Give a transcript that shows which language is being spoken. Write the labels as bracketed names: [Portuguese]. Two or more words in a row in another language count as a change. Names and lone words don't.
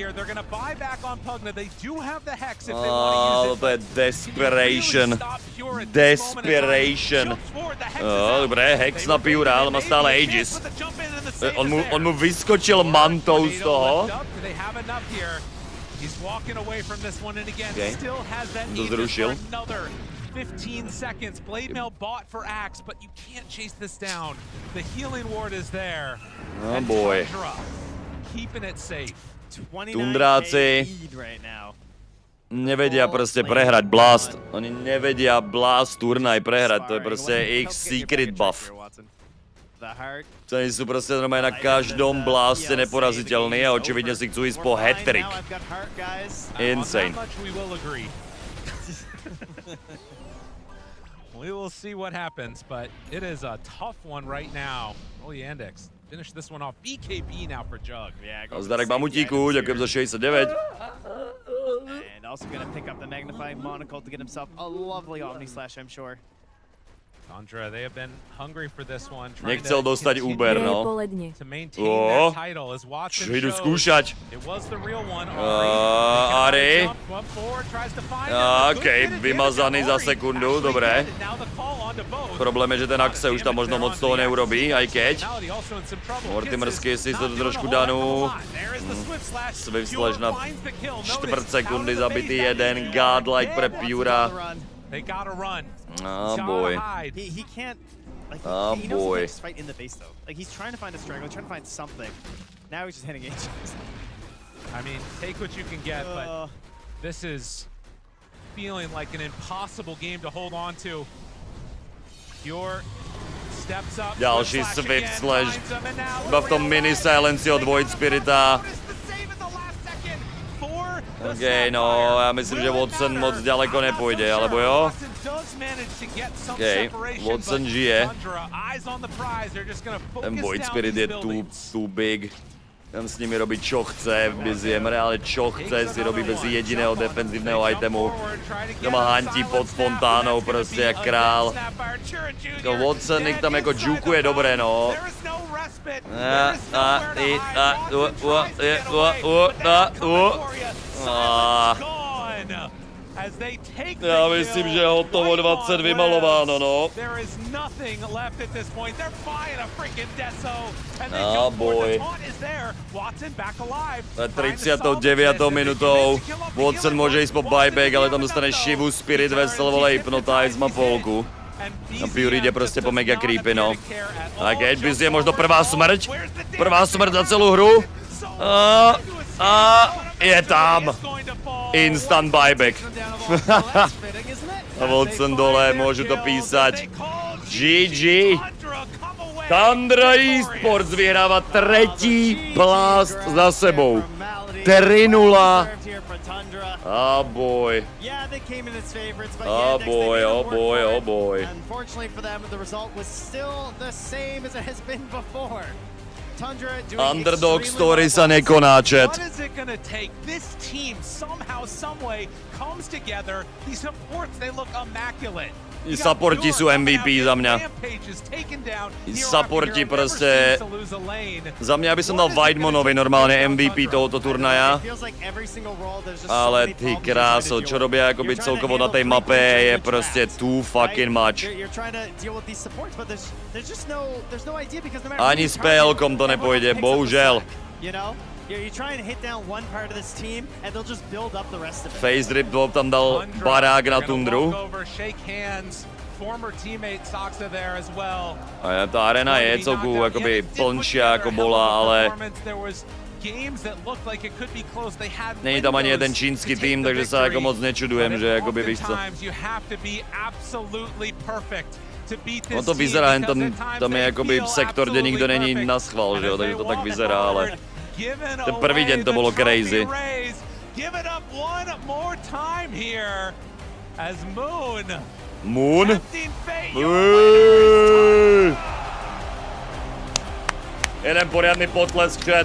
[Slovak] To je desperation. Desperation. Dobre, Hex na Pura, ale má stále Aegis. On mu vyskočil mantou z toho. [English] He's walking away from this one and again still has that Aegis for another 15 seconds. Blade Mail bought for Axe, but you can't chase this down. The healing ward is there. Oh boy. Tundra, keeping it safe. [Slovak] Tundráci nevedia proste prehrať Blast. Oni nevedia Blast turnaj prehrať, to je proste ich secret buff. Oni sú proste normálne na každom blaste neporaziteľní a očividne si chcú ísť po hat-trick. [English] Insane. We will see what happens, but it is a tough one right now. Oh, Yandex. Finish this one off. BKB now for Jug. [Slovak] Zdarek Mamutíku, ďakujem za 69. [English] And also gonna pick up the Magnifying Monocle to get himself a lovely Omni Slash, I'm sure. Tundra, they have been hungry for this one. [Slovak] Nechcel dostať Uber, no. [English] To maintain that title as Watson [Slovak] čo idú skúšať? [English] It was the real one. Ari. [Slovak] Okej, vymazaný za sekundu, dobre. Problém je, že ten Axe už tam možno moc toho neurobí, aj keď. Mortimersky si to trošku danú. Swift Slash na 4 sekundy zabitý jeden. Godlike pre Pura. [English] Oh boy. He can't. Like, Oh he knows boy. he can't just fight in the base though. Like he's trying to find a strangle, trying to find something. Now he's just hitting H. I mean, take what you can get, but this is feeling like an impossible game to hold on to. Your steps up. [Czech] Další Swift Slash. [Slovak] Iba v tom mini silenci od Void Spirita. [Czech] OK, no, já myslím, že Watson moc daleko nepůjde, [Slovak] alebo jo? [Czech] OK, Watson žije. [Slovak] Ten Void Spirit je [English] too big. [Slovak] Tam s nimi robí čo chce, BZM reálne čo chce, si robí bez jediného defenzívneho itemu. [Czech] Doma hantí pod fontánou prostě jak král. [Slovak] Watson ich tam jako džukuje dobré, no. [Czech] Já myslím, že je hotovo 20 vymalováno, no. [English] Oh boy. 39. [Czech] minutou Watson může jít po buyback, ale tam dostane Shivu, Spirit, Vessel, vole, Hypnotize, má polku. A Fury jde prostě po mega creepy, no. [Slovak] A Gatebiz je možno prvá smrť. Prvá smrť za celou hru. A je tam. [Czech] Instant buyback. A Watson dole, můžu to písať. GG. Tundra Esports vyhrává třetí blast za sebou. 3-0. [English] Oh boy. Oh boy, oh boy, oh boy. Unfortunately for them, the result was still the same as it has been before. Underdog story [Slovak] sa nekoná, chat. [English] What is it gonna take? This team somehow, someway comes together. These supports, they look immaculate. [Slovak] I supporti sú MVP za mňa. I supporti proste... Za mňa by som dal Weidmanovi normálne MVP tohoto turnaja. Ale ty kráso, čo robia akoby celkovo na tej mape je proste [English] too fucking much. [Slovak] Ani s PL-kom to nepôjde, bohužel. [English] You try and hit down one part of this team, and they'll just build up the rest of it. [Slovak] Face Drip tam dal barák na Tundru. A ta arena je celku jakoby plnšia ako bola, ale není tam ani jeden čínsky tým, takže sa jako moc nečudujem, že jakoby víš co. No to vyzerá, tam je jakoby sektor, kde nikdo není na schvál, že jo, takže to tak vyzerá, ale ten prvý deň to bolo crazy. Moon? Jeden poriadny potlesk, chat.